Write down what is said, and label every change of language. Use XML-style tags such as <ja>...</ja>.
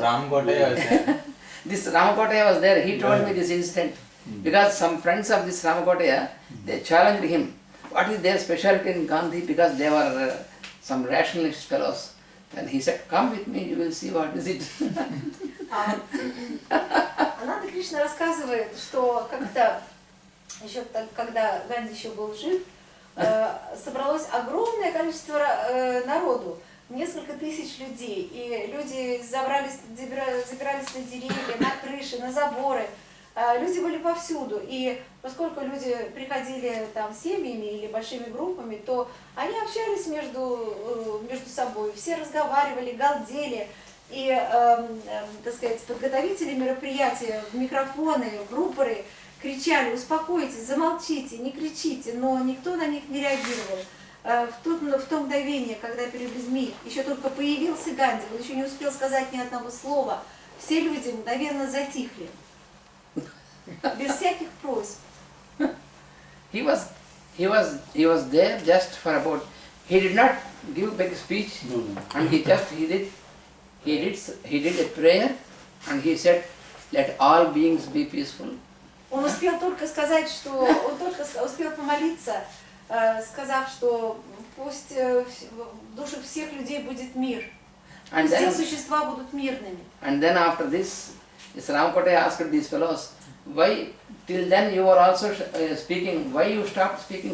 <en>Ramkotaya. this Ramakotaya was there. He told me this incident. Because some friends of this Ramakotaya, they challenged him. What is their specialty in Gandhi? Because they were some rationalist fellows. And he said, "Come with me, you will see what is it."</en> <ru>Ананда Кришна рассказывает, что как-то, еще когда Ганди еще был жив, собралось огромное количество народу, несколько тысяч людей, и люди забирались на деревья, на крыши, на заборы. Люди были повсюду, и поскольку люди приходили там семьями или большими группами, то они общались между собой, все разговаривали, галдели, и, так сказать, подготовители мероприятия, в микрофоны, в рупоры кричали: "Успокойтесь, замолчите, не кричите", но никто на них не реагировал. В то мгновение, когда перед людьми еще только появился Ганди, он еще не успел сказать ни одного слова, все люди мгновенно затихли. Без всяких просьб.</ru> <en>He was there just for about. He did not give big speech, and he did a prayer, and he said, "Let all beings be peaceful."</en> <ru>Он успел только сказать, что он только успел помолиться, сказав, что пусть в душах всех людей будет мир, пусть все существа будут мирными.</ru> <en>And then after this Ramakotaya asked these fellows, "Why till then you were also speaking? Why you stopped speaking?</en>